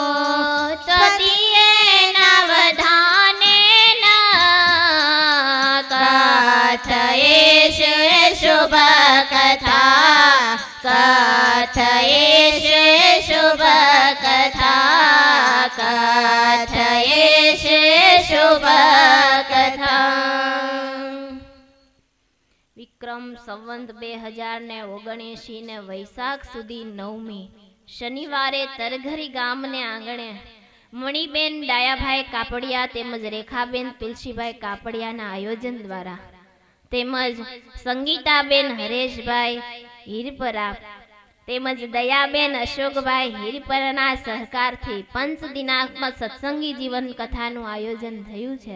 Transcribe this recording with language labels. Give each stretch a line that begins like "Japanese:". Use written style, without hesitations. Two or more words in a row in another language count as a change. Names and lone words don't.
Sanskrit: शुभ कथा कथयेश शुभ कथा कथयेश शुभ कथा।
Gujarati: વિક્રમ સંવંત 2079 ને વૈશાખ સુધી 9મી શનિવારે તરઘરી ગામને આંગણે મણિબેન ડાયાભાઈ કાપડિયા તેમજ રેખાબેન તુલસીભાઈ કાપડિયાના આયોજન દ્વારા તેમજ સંગીતાબેન હરેશભાઈ હીરપરા તેમજ દયાબેન અશોકભાઈ હીરપરાના સહકારથી પંચ દિનાત્મક સત્સંગી જીવન કથાનું આયોજન થયું છે।